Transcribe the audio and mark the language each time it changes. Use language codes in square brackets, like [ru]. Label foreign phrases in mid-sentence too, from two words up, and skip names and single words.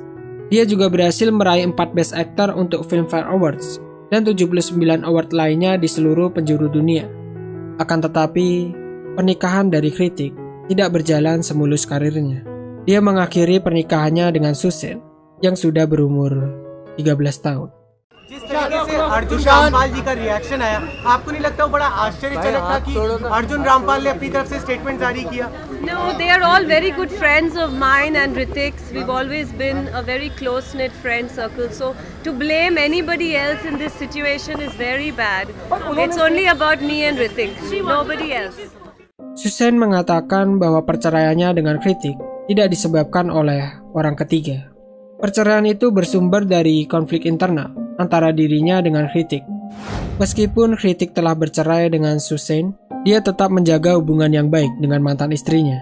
[id] Dia juga berhasil meraih 4 Best Actor untuk Filmfare Awards dan 79 award lainnya di seluruh penjuru dunia. Akan tetapi, pernikahan dari Hrithik tidak berjalan semulus karirnya. Dia mengakhiri pernikahannya dengan Susan yang sudah berumur 13 tahun. [hi] जिस तरीके से अर्जुन रामपाल जी का रिएक्शन आया, आपको नहीं लगता वो बड़ा आश्चर्यजनक था कि अर्जुन रामपाल ने अपनी तरफ से स्टेटमेंट जारी किया? [en] No, they are all very good friends of mine and Hrithik's. We've always been a very close-knit friend circle. So to blame anybody else in this situation is very bad. It's only about me and Hrithik, nobody else. [id] Susan mengatakan bahwa perceraiannya dengan Hrithik tidak disebabkan oleh orang ketiga. Perceraian itu bersumber dari konflik internal antara dirinya dengan Hrithik. Meskipun Hrithik telah bercerai dengan Susan, dia tetap menjaga hubungan yang baik dengan mantan istrinya.